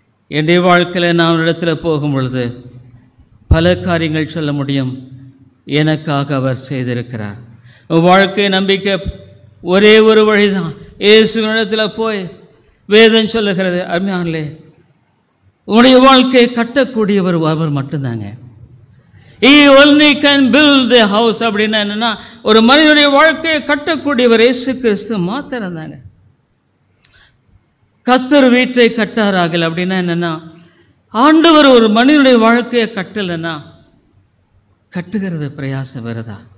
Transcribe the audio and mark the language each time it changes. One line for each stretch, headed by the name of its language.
Tamil: என்னுடைய வாழ்க்கையில் நான் இடத்துல போகும் பொழுது பல காரியங்கள் சொல்ல முடியும். எனக்காக அவர் செய்திருக்கிறார். வாழ்க்கை நம்பிக்கை ஒரே ஒரு வழிதான். இயேசுவினிடத்தில் போய் வேதம் சொல்லுகிறது, அருமையானே, உன்னுடைய வாழ்க்கையை கட்டக்கூடியவர் அவர் மட்டும்தாங்க.
English: He only can build the house.
Tamil: அப்படின்னா என்னன்னா, ஒரு மனிதனுடைய வாழ்க்கையை கட்டக்கூடியவர் இயேசு கிறிஸ்து மாத்திரம் தாங்க. கர்த்தர் வீட்டை கட்டாராகல் அப்படின்னா என்னன்னா, ஆண்டவர் ஒரு மனிதனுடைய வாழ்க்கையை கட்டலைன்னா கட்டுகிறது பிரயாசம் வருதா?